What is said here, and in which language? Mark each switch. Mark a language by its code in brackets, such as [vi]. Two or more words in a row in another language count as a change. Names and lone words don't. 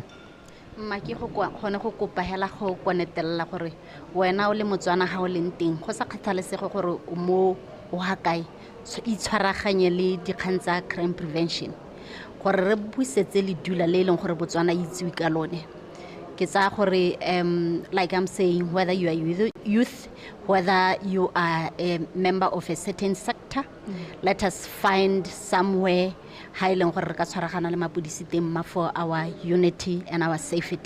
[tn] Mma ke go gone go kopa hela go konetella gore wena o le Motswana ha o leng teng go sa kgathalesego gore o mo o ha kae so itshwaraganye le dikgang tsa [en] crime prevention [tn] gore re buisetse le dula le leng gore Botswana itsewe ka lone. [en] Like I'm saying, whether you are youth, whether you are a member of a certain sector, Let us find somewhere for our unity and our safety.